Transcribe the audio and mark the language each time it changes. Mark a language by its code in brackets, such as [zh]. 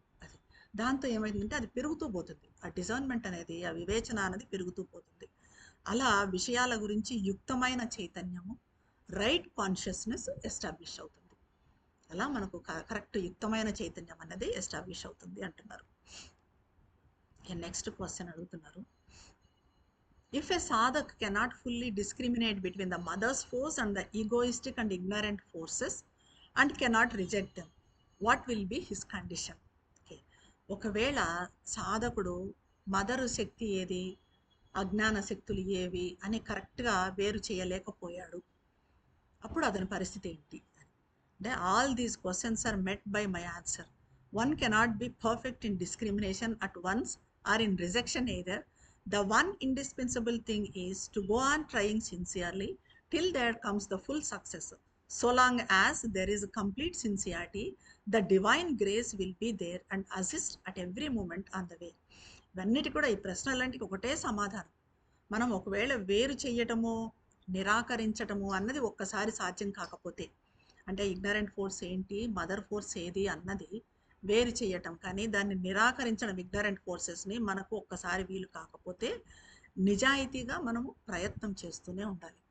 [te] అది దాంతో ఏమైందంటే అది పెరుగుతూ పోతుంది. ఆ డిజర్న్మెంట్ అనేది, ఆ వివేచన అనేది పెరుగుతూ పోతుంది. అలా విషయాల గురించి యుక్తమైన చైతన్యము, రైట్ కాన్షియస్నెస్ ఎస్టాబ్లిష్ అవుతుంది. అలా మనకు కరెక్ట్ యుక్తమైన చైతన్యం అనేది ఎస్టాబ్లిష్ అవుతుంది అంటున్నారు. నెక్స్ట్ క్వశ్చన్ అడుగుతున్నారు. [en] If a sadhak cannot fully discriminate between the mother's force and the egoistic and ignorant forces and cannot reject them, what will be his condition? Okay. [te] ఒకవేళ సాధకుడు మదరు శక్తి ఏది, అజ్ఞాన శక్తులు ఏవి అని కరెక్ట్గా వేరు చేయలేకపోయాడు, అప్పుడు అతని పరిస్థితి ఏంటి అంటే, [en] All these questions are met by my answer. One cannot be perfect in discrimination at once or in rejection either. The one indispensable thing is to go on trying sincerely till there comes the full success. So long as there is a complete sincerity, the divine grace will be there and assist at every moment on the way. [te] ఇవన్నిటి కూడా ఈ ప్రశ్నలంటికి ఒకటే సమాధానం. మనం ఒకవేళ వేరు చేయటము, నిరాకరించటము అన్నది ఒక్కసారి సాధ్యం కాకపోతే, అంటే ఇగ్నరెంట్ ఫోర్స్ ఏంటి, మదర్ ఫోర్స్ ఏది అన్నది వేరు చేయటం, కానీ దాన్ని నిరాకరించడం, ఇగ్నరెంట్ ఫోర్సెస్ని మనకు ఒక్కసారి వీలు కాకపోతే నిజాయితీగా మనము ప్రయత్నం చేస్తూనే ఉండాలి.